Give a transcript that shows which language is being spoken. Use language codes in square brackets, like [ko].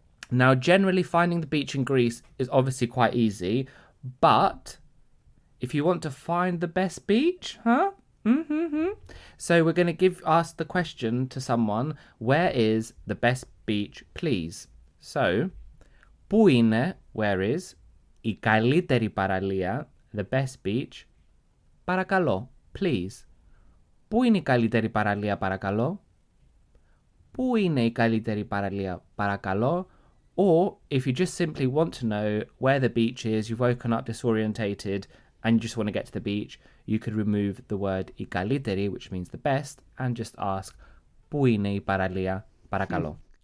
[en] Now, generally finding the beach in Greece is obviously quite easy, but if you want to find the best beach, So we're going to ask the question to someone, where is the best beach, please? So, [el] πού είναι, [en] where is, [el] η καλύτερη παραλία, [en] the best beach, [el] παρακαλώ, [en] please. [el] Πού είναι η καλύτερη παραλία, παρακαλώ? Πού είναι η καλύτερη παραλία, παρακαλώ? [en] Or, if you just simply want to know where the beach is, you've woken up disorientated, and you just want to get to the beach, you could remove the word [el] η καλύτερη, [en] which means the best, and just ask, [el] πού είναι η παραλία, παρακαλώ?